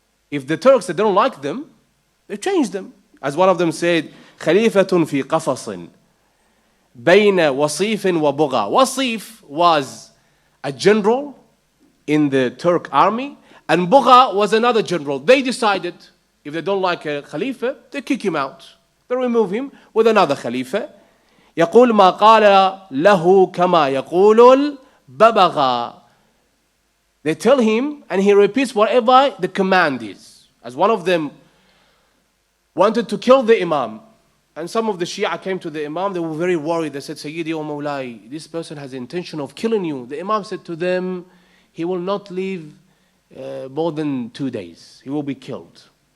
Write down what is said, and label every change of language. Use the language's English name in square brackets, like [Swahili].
[English] If the Turks, they don't like them, they changed them. As one of them said, [Arabic] Khalifatun fi qafasin, bayna wasifin wa bugha. [English] Wasif was a general in the Turk army, and Bugha was another general. They decided, if they don't like a Khalifa, they kick him out. They remove him with another Khalifa. [Arabic] يقول ما قال له كما يقول الببغاء. [English] They tell him, and he repeats whatever the command is. As one of them wanted to kill the Imam, and some of the Shia came to the Imam, they were very worried. They said, [Arabic] Sayyidi wa Mawlai, [English] this person has the intention of killing you. The Imam said to them, he will not live more than 2 days. He will be killed.